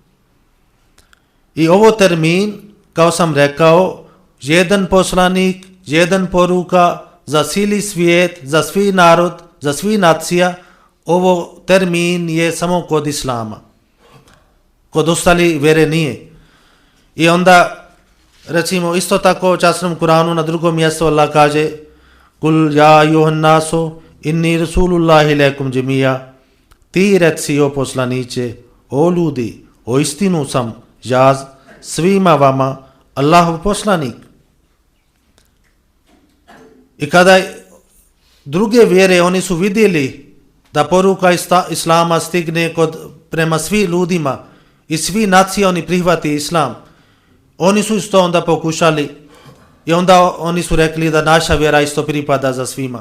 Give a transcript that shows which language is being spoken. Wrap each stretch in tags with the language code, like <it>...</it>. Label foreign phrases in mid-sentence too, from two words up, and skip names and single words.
<bs>I ovo termin, kao sam rekao, jedan poslanik, jedan poruka za cijeli svijet, za svi narod, za svi nacija, ovo termin je samo kod islama. Kod ostali vjere nije. I onda, recimo, isto tako u časnom Kuranu na drugom mjestu Allah kaže</bs> <ar>قل يا أيها الناس إني رسول الله إليكم جميعا.</ar> <bs>Ti reci o poslaniće, o ljudi, o istinu sam ja svima vama Allahov poslanik. I kada druge vjere oni su vidjeli da poruka islama stigne prema svim ljudima i svi nacije oni prihvati islam, oni su isto onda pokušali i onda oni su rekli da naša vjera isto pripada za svima.</bs>